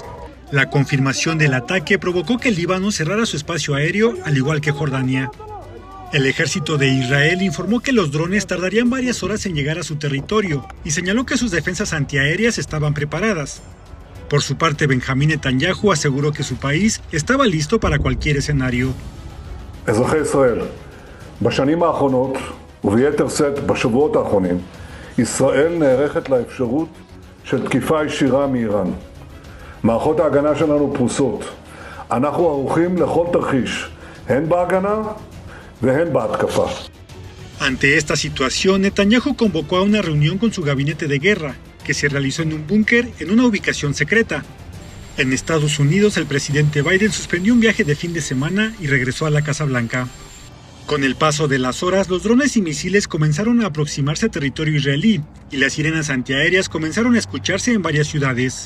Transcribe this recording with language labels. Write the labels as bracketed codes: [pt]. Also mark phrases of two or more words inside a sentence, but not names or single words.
[es] La confirmación del ataque provocó que el Líbano cerrara su espacio aéreo, al igual que Jordania. El ejército de Israel informó que los drones tardarían varias horas en llegar a su territorio y señaló que sus defensas antiaéreas estaban preparadas. Por su parte, Benjamín Netanyahu aseguró que su país estaba listo para cualquier escenario. [he] אזרחי ישראל, בשנים האחרונות, וביתר שאת בשבועות האחרונים, ישראל נערכת לאפשרות של תקיפה ישירה מאיראן. מערכות ההגנה שלנו פרוסות. אנחנו ערוכים לכל תרחיש, הן בהגנה והן בהתקפה. [es] Ante esta situación, Netanyahu convocó a una reunión con su gabinete de guerra, que se realizó en un búnker en una ubicación secreta. En Estados Unidos, el presidente Biden suspendió un viaje de fin de semana y regresó a la Casa Blanca. Con el paso de las horas, los drones y misiles comenzaron a aproximarse a territorio israelí y las sirenas antiaéreas comenzaron a escucharse en varias ciudades.